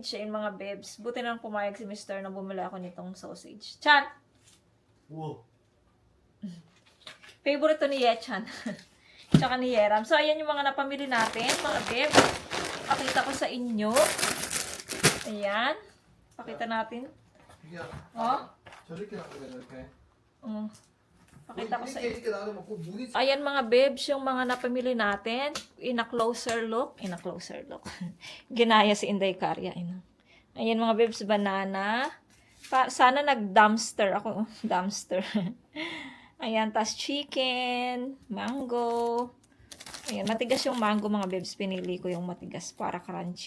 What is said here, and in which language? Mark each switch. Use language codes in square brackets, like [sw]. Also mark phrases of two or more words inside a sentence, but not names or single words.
[tl] Ayun, mga bebs. Buti nang pumayag si Mr. na bumili ako nitong sausage. Chan! [ko] 우와. [tl] Favorite to ni Yechan. Tsaka ni Yeram. So, ayan yung mga napamili natin, mga bebs. Pakita ko sa inyo. Ayan. Pakita natin. [ko] 야, Oh. 저렇게 나오네, 저렇게. [tl] Pakita ko sa inyo. [ko] 이렇게 나오면 그 물이 [tl] Ayan mga bebs, yung mga napamili natin. [en] In a closer look. [tl] Ginaya si Inday Karya. Ayan mga bebs, banana. Sana nag-dumpster ako. Dumpster. Ayan, tas chicken, mango. Ayan, matigas yung mango mga bebs. Pinili ko yung matigas para crunchy.